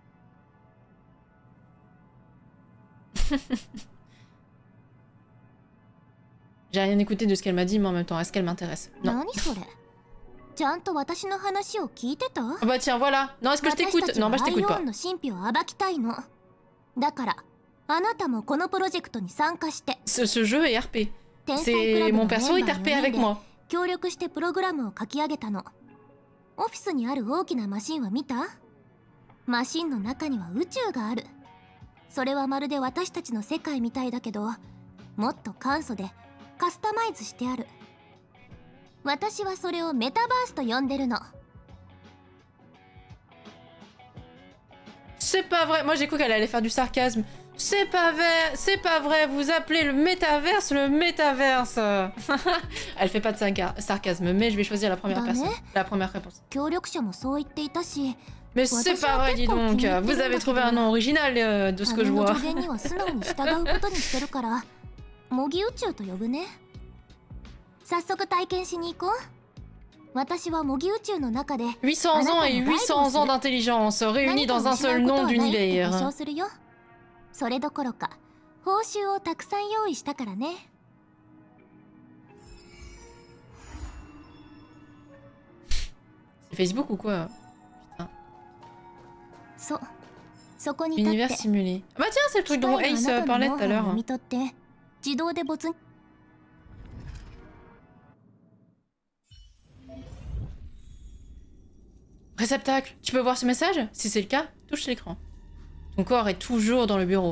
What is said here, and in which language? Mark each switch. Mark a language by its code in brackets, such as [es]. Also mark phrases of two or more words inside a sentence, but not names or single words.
[fr] J'ai rien écouté de ce qu'elle m'a dit mais en même temps est-ce qu'elle m'intéresse? Non. Ah bah tiens voilà. Non est-ce que je t'écoute? Non bah je t'écoute pas. Ce jeu est RP. C'est mon perso est RP avec moi. [ja] 協力してプログラムを書き上げたの。オフィスにある大きなマシンは見た？マシンの中には宇宙がある。それはまるで私たちの世界みたいだけど、もっと簡素でカスタマイズしてある。私はそれをメタバースと呼んでるの。 [fr] C'est pas vrai. Moi j'ai cru qu'elle allait faire du sarcasme. C'est pas vrai, vous appelez le métaverse. Elle fait pas de sarcasme, mais je vais choisir la première personne, la première réponse. Mais c'est pas vrai, dis donc, vous avez trouvé un nom original de ce que je vois. 800 ans et 800 ans d'intelligence réunis dans un seul nom d'univers. [ja] それどころか報酬をたくさん用意したからね。 [fr] C'est Facebook ou quoi? Putain. [ja] そこに立って [fr] Univers simulé. Bah tiens, c'est le truc dont Ace parlait tout à l'heure. Réceptacle. Tu peux voir ce message? Si c'est le cas, touche l'écran. Ton corps est toujours dans le bureau.